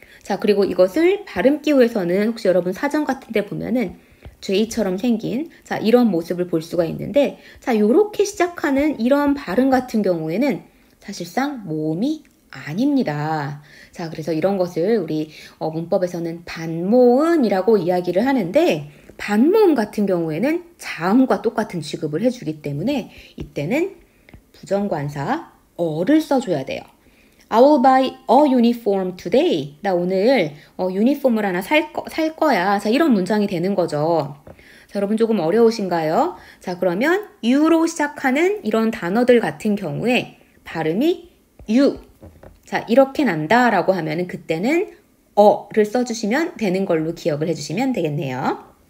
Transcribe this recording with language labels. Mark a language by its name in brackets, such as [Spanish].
[Korean] 자, 그리고 이것을 발음 기호에서는 혹시 여러분 사전 같은 데 보면은 J처럼 생긴 자, 이런 모습을 볼 수가 있는데 자, 요렇게 시작하는 이런 발음 같은 경우에는 사실상 모음이 아닙니다. 자, 그래서 이런 것을 우리 문법에서는 반모음이라고 이야기를 하는데 반모음 같은 경우에는 자음과 똑같은 취급을 해주기 때문에 이때는 부정관사 어를 써줘야 돼요. [English] I will buy a uniform today. [Korean] 나 오늘 유니폼을 하나 살 거야. 자, 이런 문장이 되는 거죠. 자, 여러분 조금 어려우신가요? 자, 그러면 U로 시작하는 이런 단어들 같은 경우에 발음이 U. 자, 이렇게 난다라고 하면은 그때는 어를 써주시면 되는 걸로 기억을 해주시면 되겠네요.